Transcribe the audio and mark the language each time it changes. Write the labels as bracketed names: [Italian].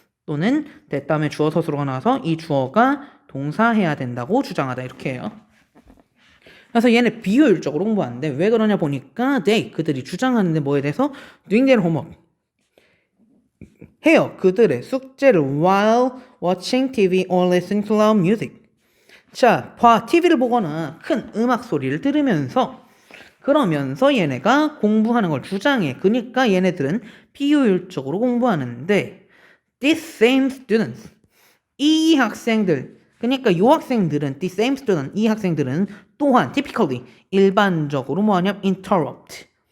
[Korean] 또는 that 다음에 주어 서술어가 나와서 이 주어가 동사 해야 된다고 주장하다. 이렇게 해요. 그래서 얘네 비효율적으로 공부하는데 왜 그러냐 보니까 그들이 주장하는데 뭐에 대해서 [English] doing their homework [Korean] 해요. 그들의 숙제를 [English] while watching TV or listening to loud music. [Korean] 자, TV를 보거나 큰 음악 소리를 들으면서 그러면서 얘네가 공부하는 걸 주장해. 그러니까 얘네들은 비효율적으로 공부하는데 [English] these same students, [Korean] 이 학생들, 그러니까 이 학생들은 [English] these same student, [Korean] 이 학생들은 또한 typically 일반적으로 뭐하냐면 interrupt.